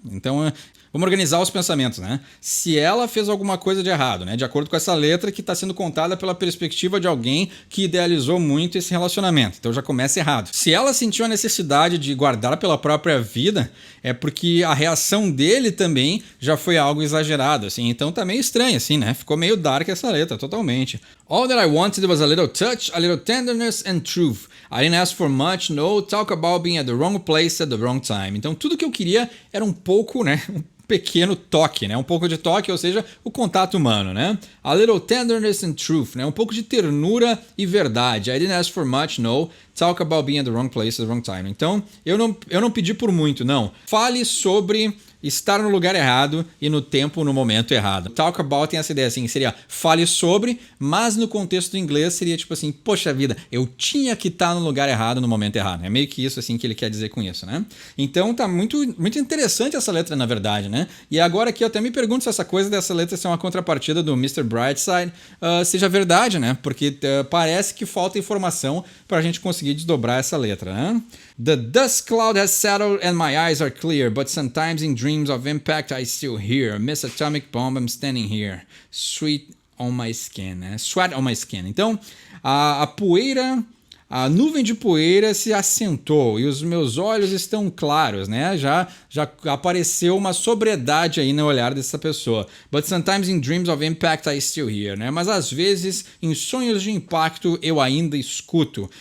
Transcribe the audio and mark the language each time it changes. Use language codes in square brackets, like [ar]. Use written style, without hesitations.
[pt] Então, vamos organizar os pensamentos, né? Se ela fez alguma coisa de errado, né? De acordo com essa letra que está sendo contada pela perspectiva de alguém que idealizou muito esse relacionamento. Então já começa errado. Se ela sentiu a necessidade de guardar pela própria vida, é porque a reação dele também já foi algo exagerado, assim. Então tá meio estranho, assim, né? Ficou meio dark essa letra, totalmente. [en] All that I wanted was a little touch, a little tenderness and truth. I didn't ask for much, no, talk about being at the wrong place at the wrong time. [pt] Então tudo que eu queria era um pouco, né? Pequeno toque, né? Um pouco de toque, ou seja, o contato humano, né? [en] A little tenderness and truth, [pt] né? Um pouco de ternura e verdade. [en] I didn't ask for much, no. Talk about being at the wrong place at the wrong time. [pt] Então, eu não pedi por muito, não. Fale sobre estar no lugar errado e no tempo, no momento errado. Talk about tem essa ideia assim, seria fale sobre, mas no contexto inglês seria tipo assim, poxa vida, eu tinha que estar no lugar errado no momento errado. É meio que isso assim que ele quer dizer com isso, né? Então tá muito, muito interessante essa letra, na verdade, né? E agora aqui eu até me pergunto se essa coisa dessa letra ser uma contrapartida do Mr. Brightside seja verdade, né? Porque parece que falta informação pra gente conseguir desdobrar essa letra, né? [en] The dust cloud has settled and my eyes are clear, but sometimes in dreams of impact I still hear. Miss atomic bomb, I'm standing here. Sweat on my skin, né? Sweat on my skin. [pt] Então, a poeira... A nuvem de poeira se assentou e os meus olhos estão claros, né? Já apareceu uma sobriedade aí no olhar dessa pessoa. [en] But sometimes in dreams of impact I still hear, né? [pt] Mas às vezes em sonhos de impacto eu ainda escuto.